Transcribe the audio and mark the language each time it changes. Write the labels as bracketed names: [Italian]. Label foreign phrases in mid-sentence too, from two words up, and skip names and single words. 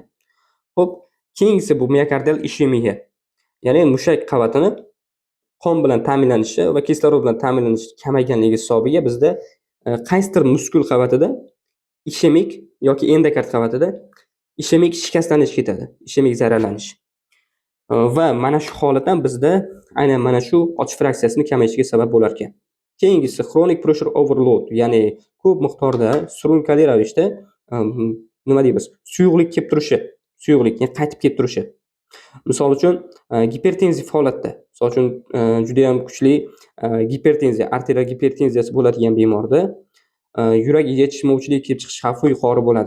[Uzbek] Xo'p, keyingisi bu miokardial ishemiya. Ya'ni mushak qavatini qon bilan ta'minlanishi va kislorod bilan ta'minlanishi kamayganligi hisobiga bizda qaysidir muskul qavatida ishemik yoki endokard qavatida ishemik shikastlanish ketadi, ishemik zararlanish. Va mana shu holatdan bizda aynan mana shu ochish fraksiyasini kamayishiga sabab bo'lar ekan. [English] Keyingisi chronic pressure overload, [Uzbek] ya'ni ko'p miqdorda surunkali ravishda nima deymiz? Suyuqlik kelib turishi, suyuqlik, ya'ni qaytib kelib turishi. Misol uchun gipertenziv holatda, misol uchun juda ham kuchli gipertenziya, arterial gipertenziyasi bo'ladigan bemorda yurak yetishmovchilik kelib chiqish xavfi yuqori bo'ladi.